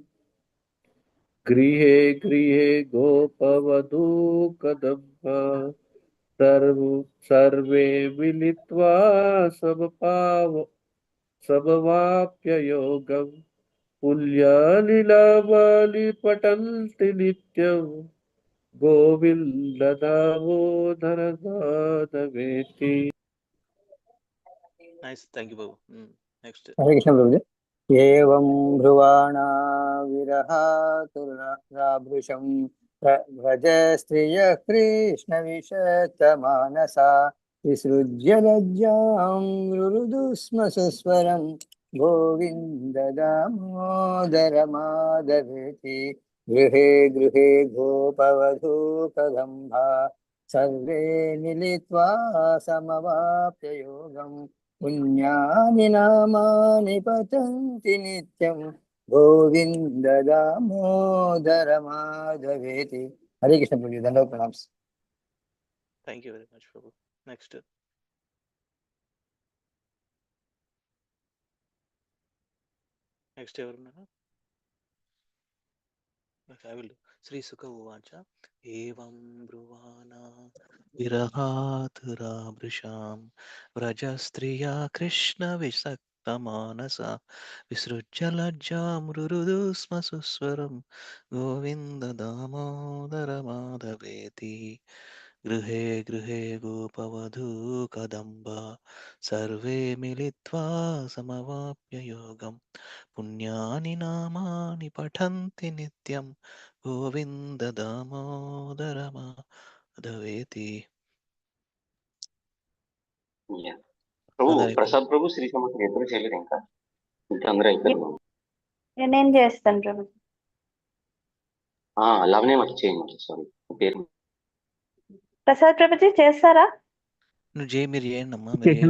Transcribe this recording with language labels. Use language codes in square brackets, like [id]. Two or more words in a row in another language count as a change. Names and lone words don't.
[sa] गृहे गृहे गोपवधू कदम्बा सर्वे मिलित्वा समवाप्य योगम् पुण्यानि नामानि पठन्ति नित्यं गोविन्द दामोदर माधवेति. [en] Nice. Thank you babu. Next. [hi] Hare Krishna Prabhuji. [sa] एवं ब्रुवाणा विरहातुराभृशं व्रज स्त्रिय कृष्ण विषक्तमानसा विसृज्य लज्जां रुरुदु स्म सुस्वरं गोविन्द दामोदर माधवेति. गृहे गृहे गोपवधू कदम्बा सर्वे मिलित्वा समवाप्य योगम् पुण्यानि नामानि पठन्ति नित्यं गोविन्द दामोदर माधवेति. [hi] हरे कृष्ण प्रभु. धन्यवाद प्रणाम. [en] Thank you very much prabhu. Next. [te] ఎవరున్నారు? [en] I will do. [sa] श्री शुक उवाच. एवं ब्रुवाणा विरहातुराभृशं व्रजस्त्रिय कृष्ण विषक्तमानसा विसृज्य लज्जां रुरुदुस्म सुस्वरं गोविन्द दामोदर माधवेति. गृहे गृहे गोपवधू कदम्बा सर्वे मिलित्वा समवाप्य योगम् पुण्यानि नामानि पठन्ति नित्यं गोविन्द दामोदर माधवेति. [en] Yeah. [te] ప్రభు Madhya ప్రసాద్ ప్రభు శ్రీ సమస్య ఎప్పుడు చేయలేదు ఇంకా అందరూ అయిపోయారు. నేను చేస్తాను ప్రభు. లవనే మర్చి చేయండి, సారీ పేరు. ప్రసాద్ ప్రభుజీ చేస్తారా? నువ్వు చేయి, మీరు చేయండి అమ్మా. చేసినా